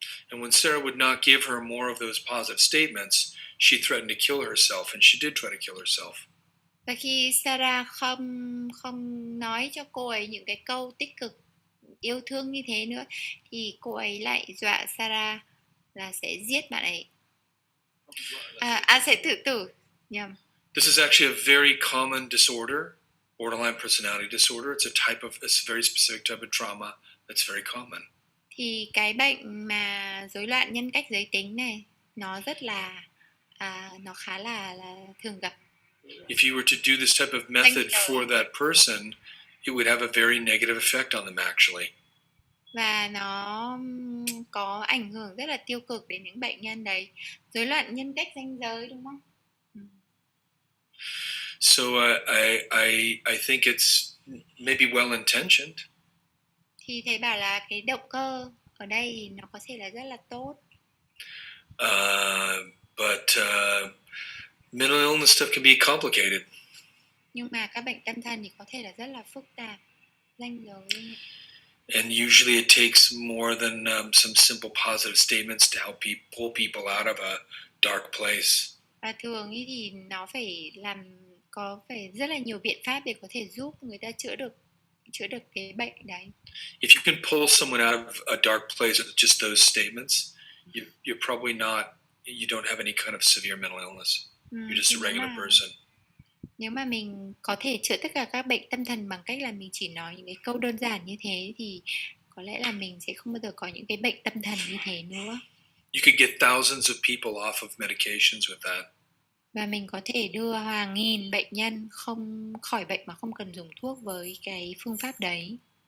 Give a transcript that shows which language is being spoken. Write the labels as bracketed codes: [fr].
[en] And when Sarah would not give her more of those positive statements, she threatened to kill herself, and she did try to kill herself. [vi] Và khi Sarah không nói cho cô ấy những cái câu tích cực yêu thương như thế nữa, thì cô ấy lại dọa Sarah là sẽ giết bạn ấy. Sẽ tự tử. Nhầm. [en] This is actually a very common disorder, borderline personality disorder. It's a very specific type of trauma that's very common. [vi] Thì cái bệnh mà rối loạn nhân cách giới tính này, nó rất là nó khá là thường gặp. [en] If you were to do this type of method for that person, it would have a very negative effect on them actually. [vi] Và nó có ảnh hưởng rất là tiêu cực đến những bệnh nhân đấy. Rối loạn nhân cách ranh giới, đúng không? [en] So I think it's maybe well intentioned. [vi] Thì thầy bảo là cái động cơ ở đây thì nó có thể là rất là tốt. [en] But mental illness stuff can be complicated. [vi] Nhưng mà các bệnh tâm thần thì có thể là rất là phức tạp, ranh giới. [en] And usually it takes more than some simple positive statements to help pull people out of a dark place. [vi] Và thường thì nó phải phải rất là nhiều biện pháp để có thể giúp người ta chữa được cái bệnh đấy. [en] If you can pull someone out of a dark place with just those statements, you're probably not, you don't have any kind of severe mental illness. You're just a regular person. [vi] Nếu mà mình có thể chữa tất cả các bệnh tâm thần bằng cách là mình chỉ nói những cái câu đơn giản như thế, thì có lẽ là mình sẽ không bao giờ có những cái bệnh tâm thần như thế nữa. [en] You could get thousands of people off of medications with that. [vi] Và mình có thể đưa hàng nghìn bệnh nhân không khỏi bệnh mà không cần dùng thuốc với cái phương pháp đấy.